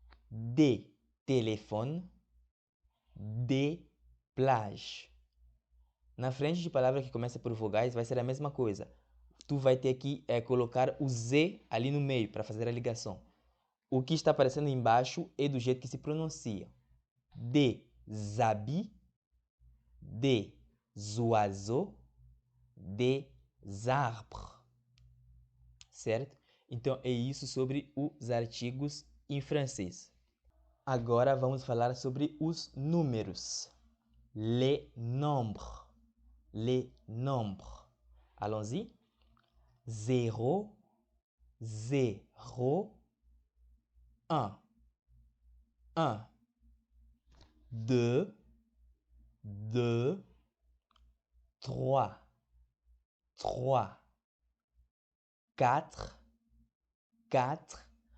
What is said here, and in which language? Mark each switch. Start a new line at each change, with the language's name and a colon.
French: De telefone, de plage.
Portuguese: Na frente de palavra que começa por vogais, vai ser a mesma coisa. Tu vai ter que colocar o Z ali no meio para fazer a ligação. O que está aparecendo embaixo é do jeito que se pronuncia.
French: Des habits, des oiseaux, des arbres.
Portuguese: Certo? Então é isso sobre os artigos em francês. Agora vamos falar sobre os números.
French: Les nombres. Les nombres. Allons-y. 0, 0, 1, 1, 2, 2, 3, 3, 4, 4.